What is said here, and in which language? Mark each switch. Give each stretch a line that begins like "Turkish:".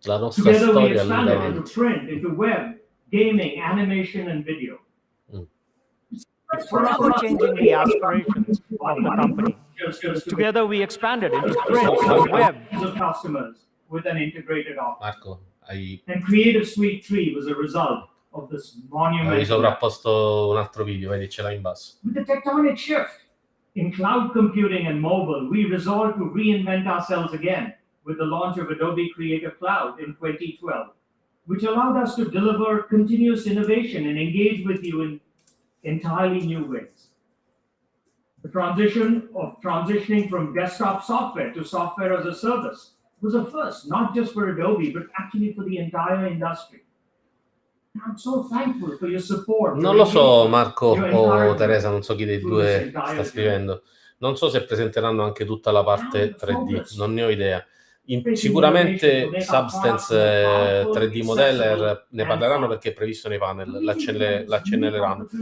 English: Together we expanded into print, into web, gaming, animation, and video. Forever changing the aspirations of the company. Together we expanded into print and web. Of customers with an integrated offer. Marco, And Creative Suite 3 was a result of this monumental.
Italian: Hai sovrapposto un altro video, vedi, ce l'hai in basso.
English: With the tectonic shift in cloud computing and mobile, we resolved to reinvent ourselves again with the launch of Adobe Creative Cloud in 2012, which allowed us to deliver continuous innovation and engage with you in entirely new ways. The transitioning from desktop software to software as a service was a first, not just for Adobe, but actually for the entire industry. I'm so thankful for your support.
Italian: Non lo so, Marco o Teresa, non so chi dei due sta scrivendo. Non so se presenteranno anche tutta la parte 3D, non ne ho idea. Sicuramente Substance 3D Modeller ne parleranno perché è previsto nei panel, l'accenneranno.